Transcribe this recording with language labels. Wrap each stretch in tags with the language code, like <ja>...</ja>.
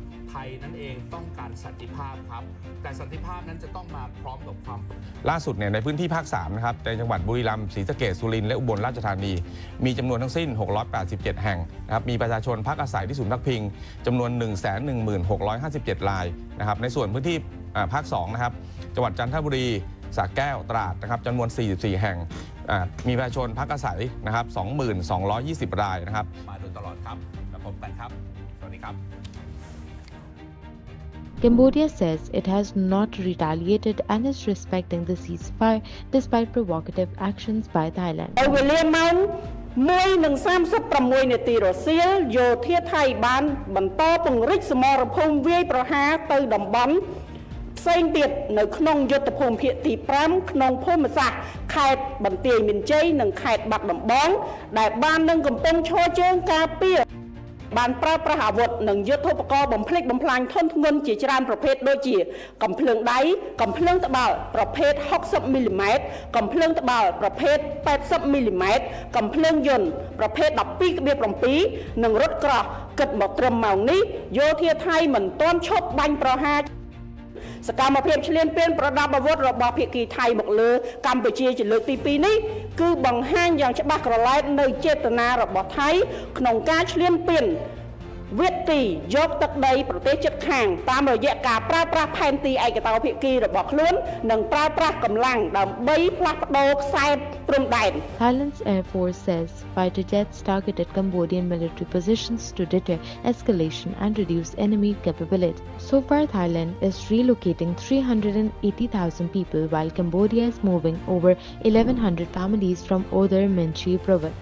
<th>ไทยนั่นเองต้องการสันติภาพครับแต่สันติภาพนั้นจะต้องมาพร้อมกับความล่าสุดเนี่ยในพื้นที่ภาค3นะครับในจังหวัดบุรีรัมย์ศรีสะเกษสุรินทร์และอุบลราชธานีมีจำนวนทั้งสิ้น687แห่งนะครับมีประชาชนพักอาศัยที่ศูนย์พักพิงจำนวน 116,57 รายนะครับในส่วนพื้นที่ภาค2นะครับจังหวัดจันทบุรีสระแก้วตราดนะครับจำนวน44แห่งมีประชาชนพักอาศัยนะครับ 2,220 รายนะครับมาโดยตลอดครับแล้วพบกันครับสวัสดีครับ</th> <en>Cambodia says it has not retaliated and is respecting the ceasefire despite provocative actions by Thailand.</en> <km>1:36 នាទីរសៀលយោធាថៃបានបន្តពង្រីកសមរភូមិវាយប្រហារទៅតំបន់ផ្សេងទៀតនៅក្នុងយុទ្ធភូមិភាគទី5ក្នុងភូមិសាស្ត្រខេត្តបន្ទាយមានជ័យនិងខេត្តបាត់ដំបងដែលបាននឹងកំពុងឈរជើងការពារ បានប្រើប្រាស់អាវុធនិងយុទ្ធឧបករណ៍បំផ្លិចបំផ្លាញធនធ្ងន់ជាច្រើនប្រភេទដូចជាកំភ្លើងដៃកំភ្លើងត្បាល់ប្រភេទ60មីលីម៉ែត្រកំភ្លើងត្បាល់ប្រភេទ80មីលីម៉ែត្រកំភ្លើងយន្តប្រភេទ 12.7 និងរថក្រោះគិតមកត្រឹមម៉ោងនេះយោធាថៃមិនទាន់ឈប់បាញ់ប្រហារ សកម្មភាពឈ្លានពានប្រដាប់អាវុធរបស់ភាគីថៃមកលើកម្ពុជាជាលើកទី2នេះគឺបង្ហាញយ៉ាងច្បាស់ក្រឡែតនៅចេតនារបស់ថៃក្នុងការឈ្លានពានវិទីយកទឹកដីប្រទេសជិតខាងតាមរយៈការប្រើប្រាស់ផែនទីឯកតោភាគីរបស់ខ្លួននិងប្រើប្រាស់កម្លាំងដើម្បីផ្លាស់ប្ដូរខ្សែព្រំដែន</km> <en>Thailand's Air Force says fighter jets targeted Cambodian military positions to deter escalation and reduce enemy capability. So far, Thailand is relocating 380,000 people while Cambodia is moving over 1,100 families from Odar Minchi province.</en>